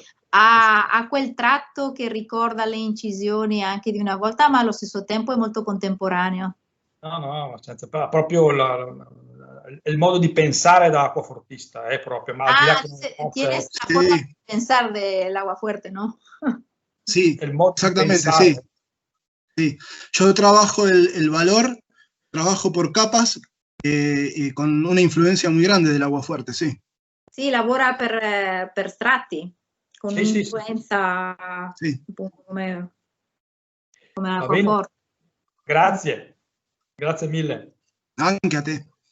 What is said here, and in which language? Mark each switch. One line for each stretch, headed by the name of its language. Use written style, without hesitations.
Italian: Ha quel tratto che ricorda le incisioni anche di una volta, ma allo stesso tempo è molto contemporaneo. No, senza proprio il modo di pensare da acquafortista, è proprio. Ma al di là che
Spanish: tienes la forma de pensar del aguafuerte, ¿no? Sí, el modo exactamente, sí. Sí. Yo trabajo el valor, trabajo por capas y con una influencia muy grande del aguafuerte, sí.
Italian: Sì, lavora per strati, con un'influenza come l'acquaforte. Grazie mille. Anche a te.